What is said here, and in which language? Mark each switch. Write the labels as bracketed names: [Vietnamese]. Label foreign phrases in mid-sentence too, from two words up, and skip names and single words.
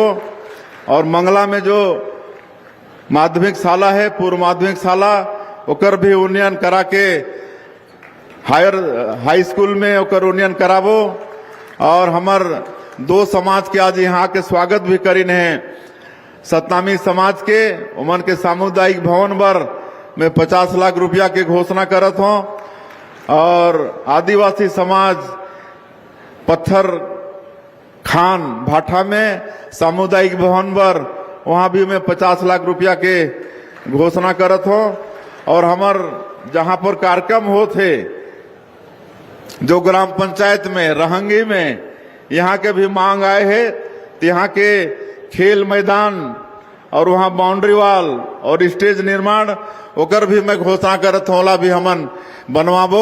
[Chhattisgarhi] और मंगला में जो माध्यमिक शाला है, पूर्व माध्यमिक शाला, ओकर भी उन्नयन करा के हाई स्कूल में ओकर उन्नयन कराबो। और हमर दो समाज के आज यहाँ के स्वागत भी करीन है। सतनामी समाज के उमन के सामुदायिक भवन पर मैं 50 लाख रुपया के घोषणा करत हूँ। और आदिवासी समाज पत्थर खान भाठा में सामुदायिक भवन पर वहां भी मैं 50 लाख रुपया के घोषणा करत हूँ। और हमार जहां पर कार्यक्रम होते जो ग्राम पंचायत में रहंगी में, यहाँ के भी मांग आए है तो यहाँ के खेल मैदान और वहाँ बाउंड्री वाल और स्टेज निर्माण ओकर भी मैं घोषणा करत हूँ, भी हमन बनवाबो।